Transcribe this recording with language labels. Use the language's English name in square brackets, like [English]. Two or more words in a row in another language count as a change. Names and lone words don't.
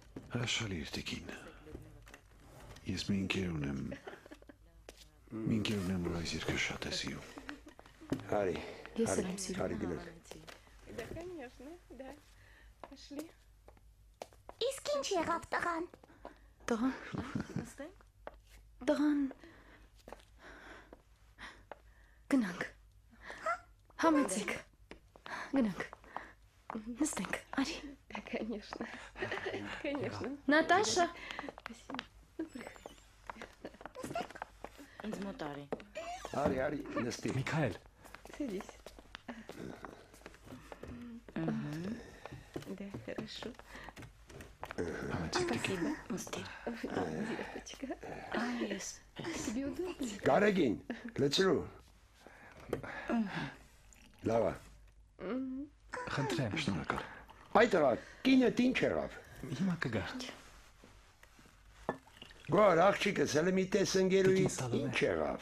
[Armenian] Հրաշալի էր տիկին։ Ես մի ինքեր ունեմ։ Մի ինքեր ունեմ, որ այս երկը շատ է սիրում։ Հարի, Ես էլ եմ սիրում։ հարի գնանք։ [Russian] Да, конечно, да. Пошли. [Armenian] Իսկ ինչ եղավ տղան։ Տղան։ Տղան։ Գնանք։ Համեցեք։ Գնանք։ Նստենք, արի։ [Russian] Да, конечно. Конечно. [Armenian] Նատաշա։ Ինձ մոտ արի։ Հարի, նստի։ Միքայել, [Russian] Садись. Да, хорошо. Спасибо. Նստիր։ Девочка. [Armenian] Այս։ [Russian] Тебе удобно? [Armenian] Գարեգին, լցրու։ Լավա։ խնդրեմ, Շնորհակալ։ Այդ տղա, կինդ ինչ եղավ։ հիմա կգար։ Գոր, աղջիկս, հələ մի տես ընկերուի Տիկին Սալոմե։ ինչ եղավ։